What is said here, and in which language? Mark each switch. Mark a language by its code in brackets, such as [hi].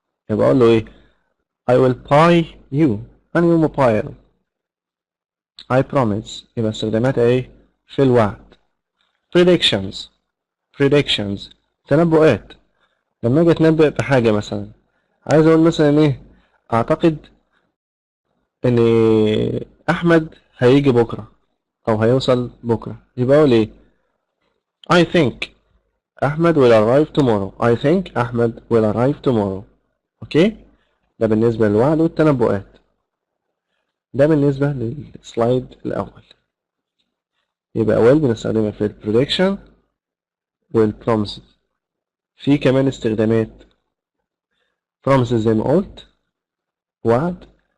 [ar] يبقى اقول له ايه؟ [en] I will buy you a new mobile. I promise. [ar] يبقى استخداماتها ايه؟ في الوعد. predictions. predictions تنبؤات. لما اجي اتنبأ بحاجة مثلا عايز اقول مثلا ايه؟ اعتقد ان احمد هيجي بكرة او هيوصل بكرة. [en] يبقى اقول ايه؟ I think Ahmed will arrive tomorrow. I think Ahmed will arrive tomorrow. Okay. [ar] ده بالنسبة للوعد والتنبؤات. ده بالنسبة للسلايد الاول. يبقى will بنستخدمها في البريدكشن والبروميسز. في كمان استخدامات promises زي ما قلت وعد.